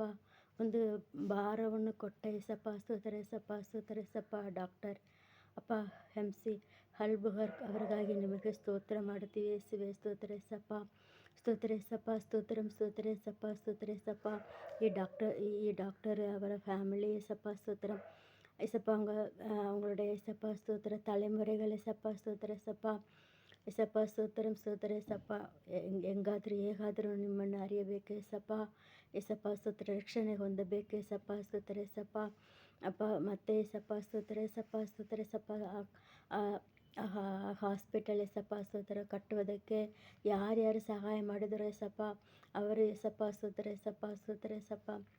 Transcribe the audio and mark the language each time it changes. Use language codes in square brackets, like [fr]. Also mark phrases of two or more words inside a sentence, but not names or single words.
[kn] ಒಂದು ಭಾರವನ್ನು ಕೊಟ್ಟ ಏಸಪ್ಪ ಸ್ತೋತ್ರ ಏಸಪ್ಪ ಸ್ತೋತ್ರ ಏಸಪ್ಪ. ಡಾಕ್ಟರ್ ಅಪ್ಪ MC ಹಲ್ಬುಹರ್ ಅವರಿಗಾಗಿ ನಿಮಗೆ ಸ್ತೋತ್ರ ಮಾಡುತ್ತೀವಿ ಯೇಸುವೆ ಸ್ತೋತ್ರ ಏಸಪ್ಪ ಸ್ತೋತ್ರ ಏಸಪ್ಪ ಸ್ತೋತ್ರಂ ಸ್ತೋತ್ರ ಏಸಪ್ಪ ಸ್ತೋತ್ರ ಏಸಪ್ಪ. [ta] ಈ டாக்டர் அவர ஃபேமிலி ஏசப்பா ஸ்தோத்திரம் ஏசப்பா. அவங்களுடைய ஏசப்பா ஸ்தோத்திர தலைமுறைகள் ஏசப்பா ஸ்தோத்திர ஏசப்பா ಏಸಪ್ಪ ಸ್ತೋತ್ರಂ ಸ್ತೋತ್ರ ಏಸಪ್ಪ. [kn] ಹೆಂಗಾದರೂ ಹೇಗಾದರೂ ನಿಮ್ಮನ್ನು ಅರಿಯಬೇಕು ಏಸಪ್ಪ. ಏಸಪ್ಪ ಸ್ತೋತ್ರ ರಕ್ಷಣೆ ಹೊಂದಬೇಕು ಏಸಪ್ಪ ಸ್ತೋತ್ರ ಏಸಪ್ಪ. ಅಪ್ಪ ಮತ್ತೆ ಏಸಪ್ಪ ಸ್ತೋತ್ರ ಏಸಪ್ಪ ಸ್ತೋತ್ರ ಏಸಪ್ಪ. ಹಾಸ್ಪಿಟಲ್ ಏಸಪ್ಪ ಸ್ತೋತ್ರ ಕಟ್ಟುವುದಕ್ಕೆ ಯಾರ್ಯಾರು ಸಹಾಯ ಮಾಡಿದರು ಏಸಪ್ಪ ಅವರು ಏಸಪ್ಪ ಸ್ತೋತ್ರ ಏಸಪ್ಪ ಸ್ತೋತ್ರ ಏಸಪ್ಪ.